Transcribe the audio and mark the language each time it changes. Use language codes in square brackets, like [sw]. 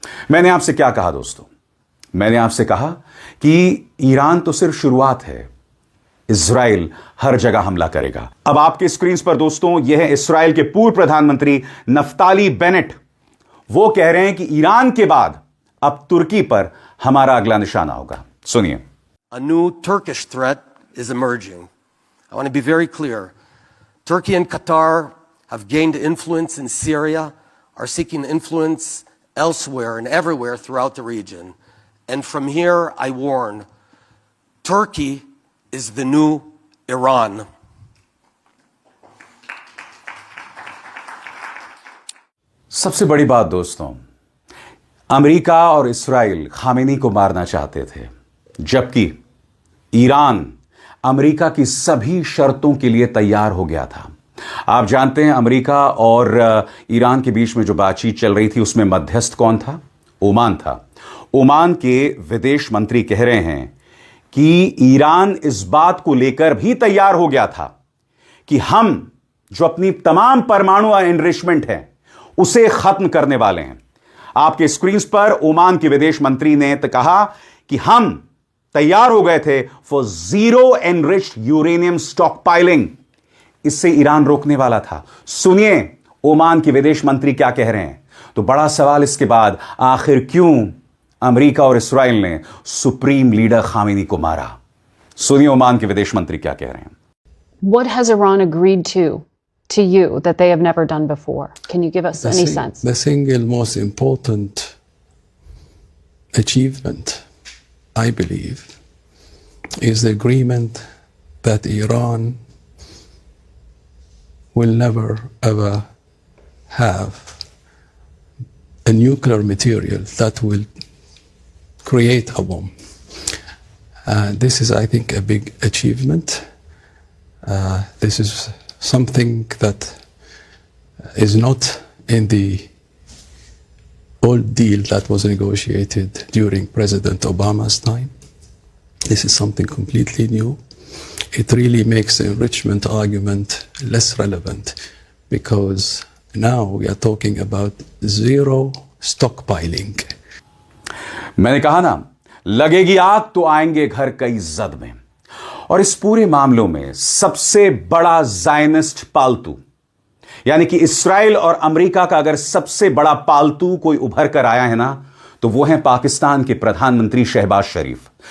[hi] मैंने आपसे क्या कहा दोस्तों? मैंने आपसे कहा कि ईरान तो सिर्फ शुरुआत है, इजराइल हर जगह हमला करेगा। अब आपके स्क्रीन पर दोस्तों यह है इजराइल के पूर्व प्रधानमंत्री नफ्ताली बेनेट। वो कह रहे हैं कि ईरान के बाद अब तुर्की पर हमारा अगला निशाना होगा। सुनिए। [en] A new Turkish threat is emerging. I want to be very clear. Turkey and Qatar have gained influence in Syria, are seeking influence elsewhere and everywhere throughout the region. And from here, I warn, Turkey is the new Iran. [hi] सबसे बड़ी बात दोस्तों, America और Israel Khamenei को मारना चाहते थे, जबकि ईरान अमेरिका की सभी शर्तों के लिए तैयार हो गया था। आप जानते हैं अमेरिका और ईरान के बीच में जो बातचीत चल रही थी उसमें मध्यस्थ कौन था? ओमान था। ओमान के विदेश मंत्री कह रहे हैं कि ईरान इस बात को लेकर भी तैयार हो गया था कि हम जो अपनी तमाम परमाणु एनरिचमेंट है उसे खत्म करने वाले हैं। आपके स्क्रीन पर ओमान के विदेश मंत्री ने तो कहा कि हम तैयार हो गए थे [en] For zero enriched uranium stockpiling. [hi] इससे ईरान रोकने वाला था। सुनिए ओमान के विदेश मंत्री क्या कह रहे हैं। तो बड़ा सवाल इसके बाद, आखिर क्यों अमेरिका और इस्राइल ने सुप्रीम लीडर खामेनी को मारा? सुनिए ओमान के विदेश मंत्री क्या कह रहे हैं। [en] What has Iran agreed to you that they have never done before? Can you give us any sense? The single most important achievement, I believe, is the agreement that Iran will never ever have a nuclear material that will create a bomb. This is, I think, a big achievement. This is something that is not in the old deal that was negotiated during President Obama's time. This is something completely new. It really makes the enrichment argument less relevant because now we are talking about zero stockpiling. [hi] मैंने कहा ना, लगेगी आग तो आएंगे घर कई जद में। और इस पूरे मामलों में सबसे बड़ा ज़ायनिस्ट पालतू, यानी कि इस्राइल और अमेरिका का अगर सबसे बड़ा पालतू कोई उभर कर आया है ना, तो वो है पाकिस्तान के प्रधानमंत्री शहबाज शरीफ।